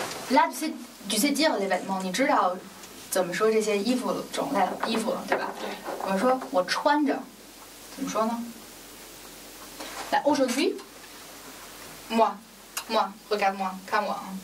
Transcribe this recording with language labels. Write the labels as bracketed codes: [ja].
[fr] Là, tu sais dire les vêtements. [zh] 你知道怎么说这些衣服种类了，衣服了，对吧？对。我说我穿着，怎么说呢？ [fr] Là, aujourd'hui, moi, regarde-moi, comme moi.